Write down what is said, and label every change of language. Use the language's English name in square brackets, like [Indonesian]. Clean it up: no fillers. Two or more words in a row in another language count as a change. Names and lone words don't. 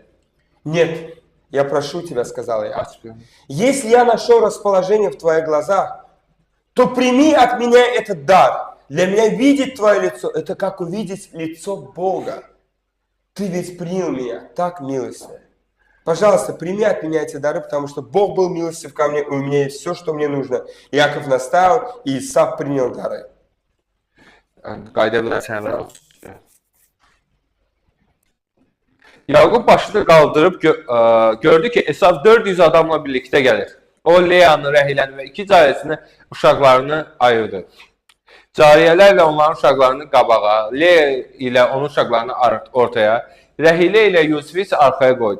[Russian] Нет, я прошу тебя, сказал Иаков, если я нашел расположение в твоих глазах, то прими от меня этот дар. Для меня видеть твое лицо, это как увидеть лицо Бога. Ты ведь принял меня так милостиво. Пожалуйста, прими от меня эти дары, потому что Бог был милостив ко мне, и у меня есть все, что мне нужно. Иаков наставил, и Исав принял дары. [Azerbaijani] Qayda bilərsənlər. Yaqub başını qaldırıb gördü ki, Esav 400 adamla birlikdə gəlir. O, Leyanı, Rəhiləni və 2 cariyəsini, uşaqlarını ayırdı. Cariyələrlə onların uşaqlarını qabağa, Leya ilə onun uşaqlarını ortaya, Rəhilə ilə Yusifi isə arxaya qoydu.